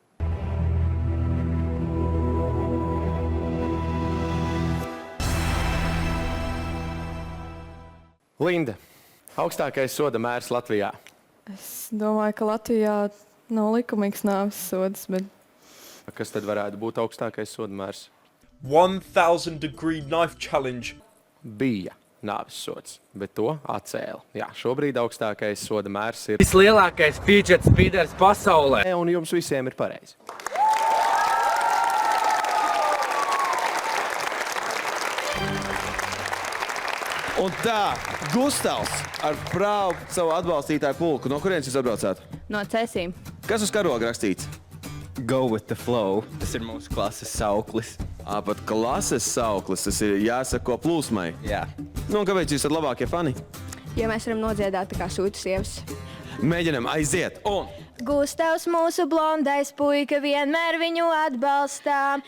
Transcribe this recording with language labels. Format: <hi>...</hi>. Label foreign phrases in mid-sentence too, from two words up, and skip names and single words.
<lv>Linda, augstākais soda mērs Latvijā? Es domāju, ka Latvijā nav likumīgs nāves sods, bet... Kas tad varētu būt augstākais soda mērs?</lv> <en>1000 degree knife challenge.</en> <lv>Bija nāves sods, bet to atcēla. Jā, šobrīd augstākais soda mērs ir... Vislielākais</lv> <en>fidget spinners</en> <lv>pasaulē. Un jums visiem ir pareizi. Un tā, Gustavs ar prāvu savu atbalstītāju pulku. No kurienes jūs atbraucāt? No Cēsīm. Kas uz karoga rakstīts?</lv> <en>Go with the flow.</en> <lv>Tas ir mūsu klases sauklis. Pat klases sauklis. Tas ir jāsako plūsmai. Jā. Nu, un kāpēc jūs esat labākie fani? Jo mēs varam nodziedāt tā kā sūtu sievas. Mēģinam aiziet. Un... Gustavs mūsu blondais puika, vienmēr viņu atbalstām.</lv>